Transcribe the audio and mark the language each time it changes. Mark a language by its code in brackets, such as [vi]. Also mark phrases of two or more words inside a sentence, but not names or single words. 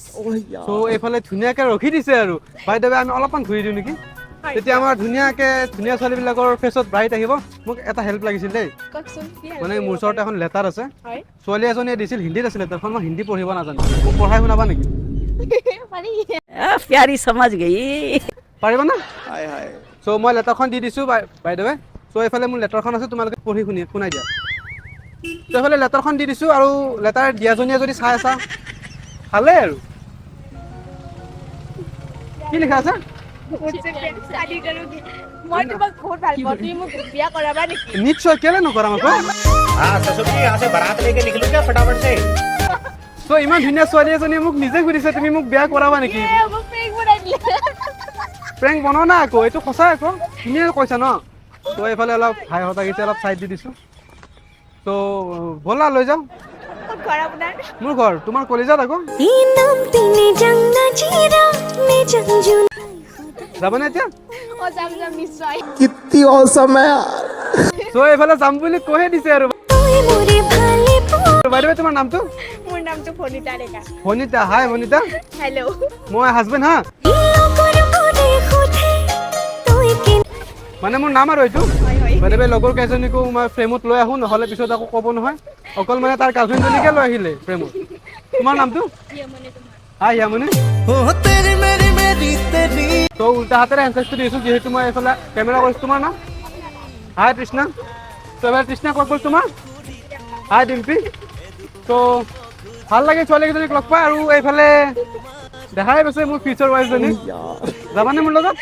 [as] চ' এইফালে ধুনীয়াকৈ ৰখি দিছে আৰু [en] by the way [as] আমি অলপমান ঘূৰি দিওঁ নেকি? তেতিয়া আমাৰ ধুনীয়া ছোৱালীবিলাকৰ ফেচত ব্ৰাইট আহিব। মোক এটা হেল্প লাগিছিল দেই, কওকচোন কি মানে মোৰ ওচৰত এখন লেটাৰ আছে, হয়। ছোৱালী এজনীয়ে দিছিল, হিন্দীত আছে লেটাৰখন, মই হিন্দী পঢ়িব নাজানো। মোক পঢ়াই শুনাবা নেকি? পাৰি। [hi] प्यारी समझ गई। [as] পাৰিব না? চ' মই লেটাৰখন দি দিছোঁ [en] by the way. [as] চ' এইফালে মোৰ লেটাৰখন আছে, তোমালোকে পঢ়ি শুনাই দিয়া। চ' এইফালে লেটাৰখন দি দিছোঁ আৰু লেটাৰ দিয়াজনীয়ে যদি চাই আছা ভালেই আৰু। কি লিখা আছে? [hi] शादी करोगी। [as] মই তোমাক বহুত ভাল পাওঁ, তুমি মোক বিয়া কৰাবা নেকি? নিশ্চয়, কেলে নকৰাম আকৌ। [hi] हाँ ससुर जी यहाँ से बारात लेके निकलूं क्या फटाफट से। [as] চ' ইমান ধুনীয়া ছোৱালী এজনীয়ে মোক নিজে সুধিছে তুমি মোক বিয়া কৰাবা নেকি? মোক প্ৰেং বনাই দিলে। প্ৰেংক বনোৱা নাই আকৌ, এইটো সঁচাই আকৌ, তুমিয়ে কৈছা ন। ত' এইফালে অলপ হাই হতাগিছে, অলপ চাইড দি দিছোঁ। ত' ব'লা লৈ যাওঁ। ক'ত ঘৰ আপোনাৰ? মোৰ ঘৰ তোমাৰ কলেজত আকৌ। যাবানে এতিয়া? যাম যাম নিশ্চয়। [hi] कितनी औसम है यार। [as] চ' এইফালে যাম বুলি কৈহে দিছে আৰু। বাইদেউ তোমাৰ নামটো? মোৰ নামটো ভনিতা ডেকা। ভনিতা। হাই ভনিতা, হেল্ল'। মই হাজবেণ্ড হা। মানে মোৰ নাম আৰু এইটো। হয় হয়। বাইদেউ লগৰ কেইজনীকো মই ফ্ৰেমত লৈ আহোঁ, নহ'লে পিছত আকৌ ক'ব নহয়। অকল মানে তাৰ গাৰ্লফ্ৰেণ্ডজনীকে লৈ আহিলে ফ্ৰেমত। তোমাৰ নামটো? হাই হিয়ামণি। [hi] ओ तेरी मेरी मेरी तेरी। [as] ত' উল্টা হাতেৰে এনচাৰটো দিছোঁ, যিহেতু মই এইফালে কেমেৰা কৰিছোঁ। তোমাৰ নাম? হাই তৃষ্ণা। ত' এবাৰ তৃষ্ণা ক'ত গ'ল তোমাৰ? হাই ডিম্পি। ত' ভাল লাগে ছোৱালীকেইজনীক লগ পাই। আৰু এইফালে দেখাই পাইছে মোৰ [en] future wife. [as] যাবানে মোৰ লগত?